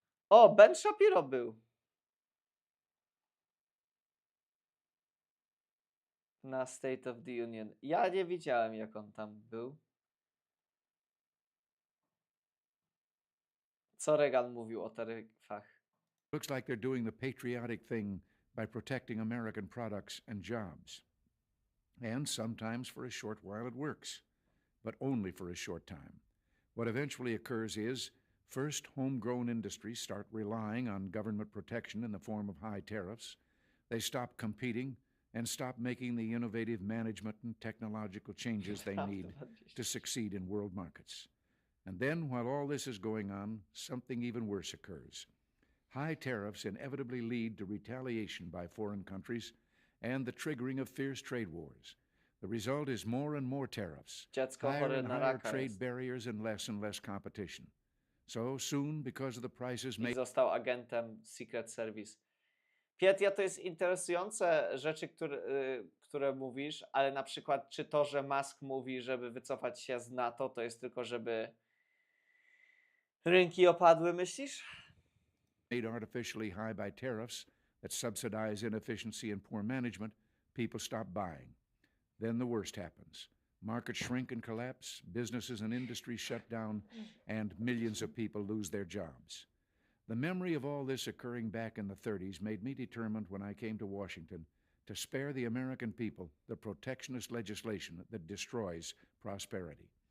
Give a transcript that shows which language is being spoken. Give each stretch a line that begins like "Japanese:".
Polish: O, Ben Shapiro był na State of the Union. Ja nie widziałem, jak on tam był. Co Reagan mówił o taryfach?
English: Looks like they're doing the patriotic thing by protecting American products and jobs. And sometimes for a short while it works, but only for a short time. What eventually occurs is, first, homegrown industries start relying on government protection in the form of high tariffs. They stop competing and stop making the innovative management and technological changes they need to succeed in world markets. And then, while all this is going on, something even worse occurs. High tariffs inevitably lead to retaliation by foreign countries and the triggering of fierce trade wars. The result is more and more tariffs, higher and higher trade barriers, and less competition. So soon, because of the prices
Polish: I został agentem Secret Service. Pietia, to jest interesujące rzeczy, które mówisz, ale na przykład czy to, że Musk mówi, żeby wycofać się z NATO, to jest tylko, żeby rynki opadły, myślisz?
English: Made artificially high by tariffs that subsidize inefficiency and poor management, people stop buying. Then the worst happens. Markets shrink and collapse, businesses and industries shut down, and millions of people lose their jobs. The memory of all this occurring back in the 30s made me determined when I came to Washington to spare the American people the protectionist legislation that destroys prosperity.